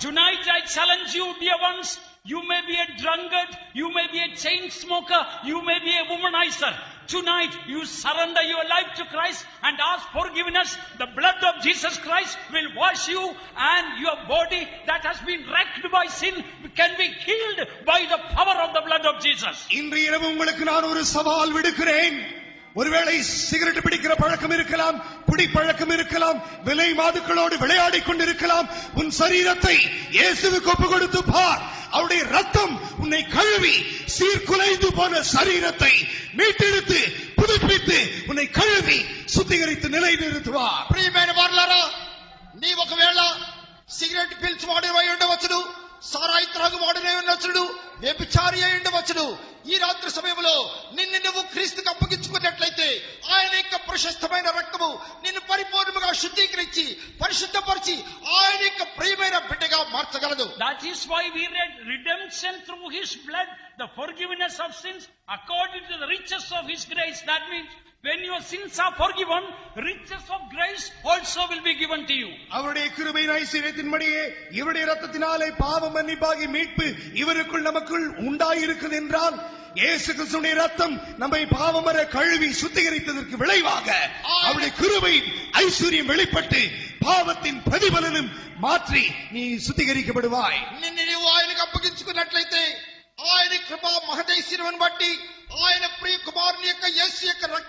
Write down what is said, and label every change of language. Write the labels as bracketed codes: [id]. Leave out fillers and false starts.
[en] Tonight I challenge you, dear ones. You may be a drunkard, you may be a chain smoker, you may be a womanizer. Tonight you surrender your life to Christ and ask forgiveness. The blood of Jesus Christ will wash you, and your body that has been wrecked by sin can be healed by the power of the blood of Jesus. [ta] இன்று இரவு உங்களுக்கு நான் ஒரு சவால் விடுக்கிறேன். ஒருவேளை cigarette பிடிக்கிற பழக்கம் இருக்கலாம், குடி பழக்கம் இருக்கலாம், விலை மாதுக்களோடு விளையாடி கொண்டிருக்கலாம். உன் சரீரத்தை இயேசுவுக்கு ஒப்பு கொடுத்து பார். அவருடைய ரத்தம் உன்னை கழுவி சீர்குலைந்து போன சரீரத்தை மீட்டெடுத்து புதுப்பித்து உன்னை கழுவி சுத்திகரித்து நிலைநிறுத்துவார். [te] ప్రియమైన వారలారా, నీ ఒకవేళ సిగరెట్ పీల్చువాడివై ఉండవచ్చును, సారాయి త్రాగువాడినై ఉండవచ్చును, వ్యభిచారి అయి ఉండవచ్చును. ఈ రాత్రి సమయంలో నిన్ను నువ్వు క్రీస్తుకు అప్పగించుకున్నట్లయితే ఆయన యొక్క ప్రశస్తమైన రక్తము నిన్ను పరిపూర్ణంగా శుద్ధీకరించి పరిశుద్ధపరిచి ఆయన యొక్క ప్రియమైన బిడ్డగా మార్చగలదు. [en] That is why we read redemption through his blood, the forgiveness of sins according to the riches of his grace. That means when your sins are forgiven, riches of grace also will be given to you. [ta] அவருடைய கிருபையின் ஐஸ்வரியத்தின்படியே இவருடைய இரத்தத்தினாலே பாவ மன்னிப்பாகி மீட்பு இவருக்குள் நமக்குள் உண்டாயிருக்கிறது என்றால், இயேசு கிறிஸ்துவின் இரத்தம் நம்மை பாவமர கழுவி சுத்திகரித்ததற்கு விளைவாக அவருடைய கிருபையின் ஐஸ்வரியம் வெளிப்பட்டு பாவத்தின் பிரதிபலனும் மாற்றி நீ சுத்திகரிக்கப்படுவாய். [te] నిన్ను నీవు ఆయనకు అప్పగించుకున్నట్లయితే ఆయన కృప మహదైశ్వర్యమును బట్టి ఆయన ప్రియ కుమారుని యొక్క యేసు యొక్క